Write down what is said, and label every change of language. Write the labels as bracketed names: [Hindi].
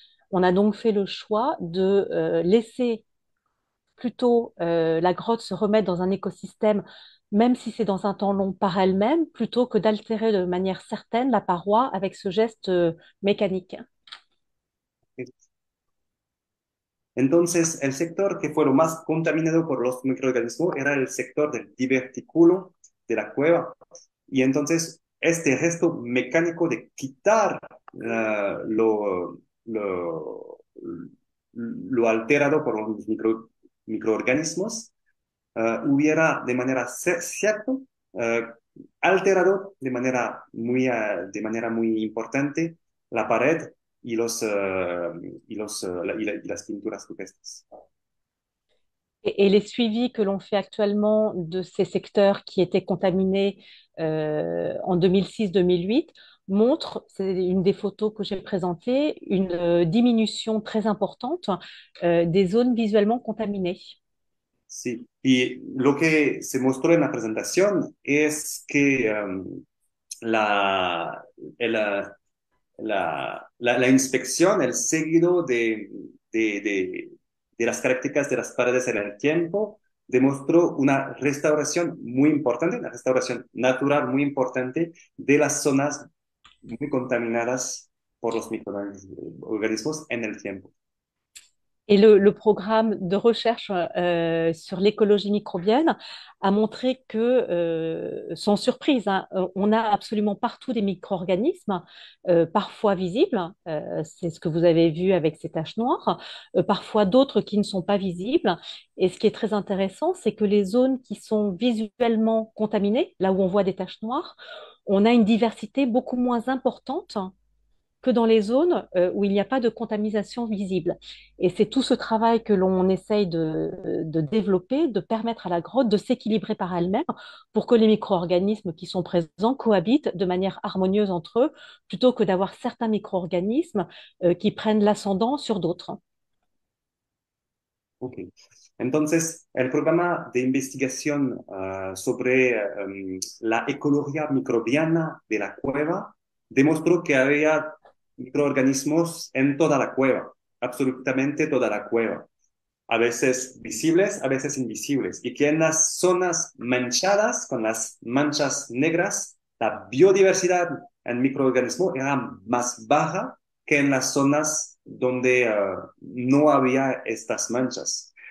[French] On a donc fait le choix de laisser plutôt la grotte se remettre dans un écosystème, même si c'est dans un temps long par elle-même, plutôt que d'altérer de manière certaine la paroi avec ce geste mécanique. [Spanish] Entonces, el sector que fue lo más contaminado por los microorganismos era el sector del divertículo de la cueva. Y entonces, este gesto mecánico de quitar lo alterado por los microorganismos hubiera de manera cierta alterado de manera muy importante la pared y las pinturas rupestres. [French] Et les suivis que l'on fait actuellement de ces secteurs qui étaient contaminés en 2006-2008 montrent, c'est une des photos que j'ai présentées, une diminution très importante des zones visuellement contaminées. [Spanish] Sí, y lo que se mostró en la presentación es que la, el, la inspección, el seguido de las características de las paredes en el tiempo, demostró una restauración muy importante, una restauración natural muy importante de las zonas muy contaminadas por los microorganismos en el tiempo. [French] Et le programme de recherche sur l'écologie microbienne a montré que, sans surprise, hein, on a absolument partout des micro-organismes, parfois visibles, c'est ce que vous avez vu avec ces taches noires, parfois d'autres qui ne sont pas visibles. Et ce qui est très intéressant, c'est que les zones qui sont visuellement contaminées, là où on voit des taches noires, on a une diversité beaucoup moins importante que dans les zones où il n'y a pas de contamination visible. Et c'est tout ce travail que l'on essaye de développer, de permettre à la grotte de s'équilibrer par elle-même pour que les micro-organismes qui sont présents cohabitent de manière harmonieuse entre eux, plutôt que d'avoir certains micro-organismes qui prennent l'ascendant sur d'autres. Ok. [Spanish] Entonces, el programa de investigación sobre la ecología microbiana de la cueva demostró que había microorganismos en toda la cueva, absolutamente toda la cueva, a veces visibles, a veces invisibles, y que en las zonas manchadas, con las manchas negras, la biodiversidad en microorganismos era más baja que en las zonas donde no había estas manchas.